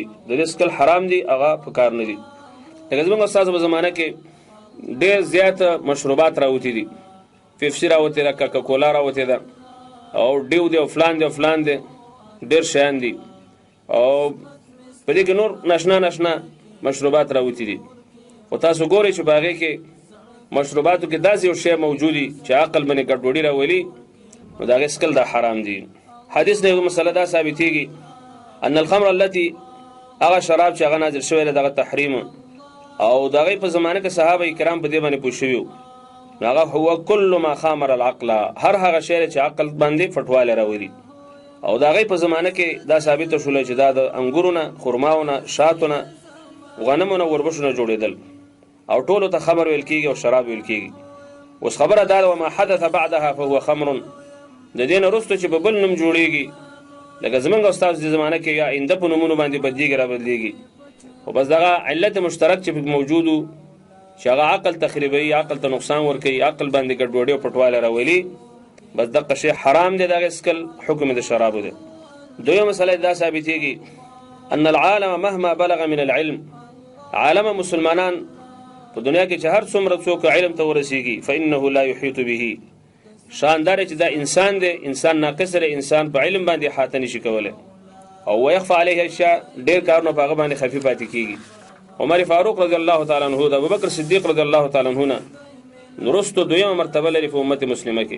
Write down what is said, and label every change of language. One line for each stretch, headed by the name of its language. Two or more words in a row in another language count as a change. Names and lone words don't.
Pashto: د دې څکل حرام دي، هغه په کار نه دي. لکه زموږ استادو په زمانه کې ډېر زیات مشروبات راوتي دي، پیپسي راوتې ده، کوکا کولا راوتې ده، او ډیو دی او فلان دی، ډېر شیان دي. او په دې کې نور ناشنا مشروبات راوتي دي. او تاسو ګورئ چې په هغې کې مشروباتو کې داسې یو شی موجود دي چې عقل باندې ګډوډي راولي، نو د هغې څکل دا حرام دي. حدیث نه یو مسله دا ثابتېږي
Arabic: ان الخمر التي،
Pashto: هغه شراب چې هغه نازل شوی دی دغه تحریم او د هغې په زمانه کې صحابه کرام په دې باندې پوه شوي وو، نو هغه هو
Arabic: کل ما خامر العقل،
Pashto: هر هغه شی چې عقل باندې فټواله راولي. او د هغې په زمانه کې دا ثابته شوله چې دا د انګورو نه، خرماو نه، شاتو نه، غنمو نه، وربشو نه جوړېدل او ټولو ته خمر ویل کېږي او شراب ویل کېږي. اوس خبره دا ده
Arabic: وما حدث بعدها فهو خمر،
Pashto: د دې نه وروسته چې په بل نوم جوړېږي لکه زمونږ استاد د زمانه کې یا آینده په نومونو باندې بدلېږي رابدلېږي، خو بس دغه علت مشترک چې موجود و چې هغه عقل تخریبوي، عقل ته نقصان ورکوي، عقل باندې ګډوډي او پټواله راولي، بس دغه شی حرام دی، د هغې څکل حکم د شرابو دی. دویمه مسله دا ثابتېږي
Arabic: ان العالم مهما بلغ من العلم،
Pashto: عالم مسلمانان په دنیا کې چې هر څومره څوک علم ته ورسېږي
Arabic: فانه لا یحیط به،
Pashto: شاندار چې دا انسان دی، انسان ناقص دی، انسان په علم باندې احاطه نشي کولی، او
Arabic: ويخفى عليه اشیاء،
Pashto: ډېر کارونه په هغه باندې خفي پاتې کېږي. عمر فاروق
Arabic: رضی الله تعالی عنه
Pashto: د ابوبکر صدیق
Arabic: رضی الله تعالی عنه
Pashto: نه وروسته دویمه مرتبه لري په امت مسلمه کې.